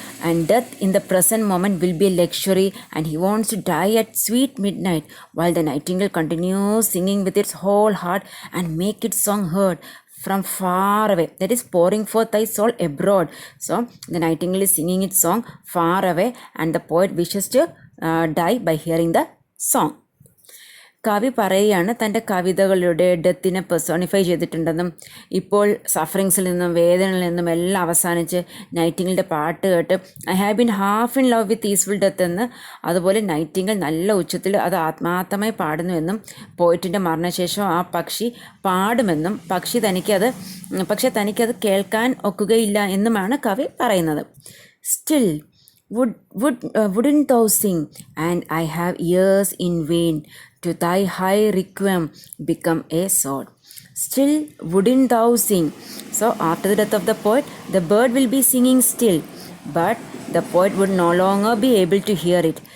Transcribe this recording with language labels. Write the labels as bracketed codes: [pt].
[en] And death in the present moment will be a luxury, and he wants to die at sweet midnight while the nightingale continues singing with its whole heart and make its song heard from far away. That is pouring forth thy soul abroad. So the nightingale is singing its song far away, and the poet wishes to die by hearing the song. [ml] കവി പറയുകയാണ് തൻ്റെ കവിതകളുടെ ഡെത്തിനെ personify ചെയ്തിട്ടുണ്ടെന്നും ഇപ്പോൾ സഫറിങ്സിൽ നിന്നും വേദനയിൽ നിന്നും എല്ലാം അവസാനിച്ച് നൈറ്റിംഗലിൻ്റെ പാട്ട് കേട്ട് [en] I have been half in love with easeful death [ml] എന്ന്, അതുപോലെ നൈറ്റിംഗൽ നല്ല ഉച്ചത്തിൽ അത് ആത്മാർത്ഥമായി പാടുന്നുവെന്നും പോയിറ്റിൻ്റെ മരണശേഷം ആ പക്ഷി പാടുമെന്നും പക്ഷെ തനിക്കത് കേൾക്കാൻ ഒക്കുകയില്ല എന്നുമാണ് കവി പറയുന്നത്. [en] Still wouldn't thou sing, and I have ears in vain, to thy high requiem become a sword. Still wouldn't thou sing. So after the death of the poet, the bird will be singing still, but the poet would no longer be able to hear it.